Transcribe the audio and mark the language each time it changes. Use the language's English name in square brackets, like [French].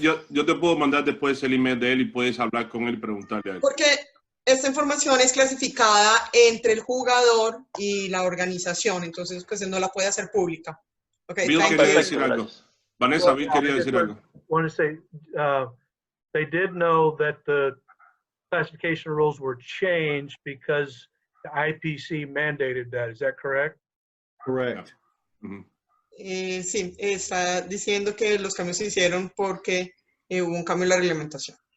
[Spanish] Yo te puedo mandar después el email de él y puedes hablar con él y preguntarle a él. Porque esta información es clasificada entre el jugador y la organización, entonces pues él no la puede hacer pública. [English] Okay, [Spanish] Bill quería decir algo. Vanessa, Bill quería decir algo. [English] I want to say they did know that the classification rules were changed because the IPC mandated that. Is that correct? Correct. [Spanish] Sí, está diciendo que los cambios se hicieron porque hubo un cambio en la reglamentación.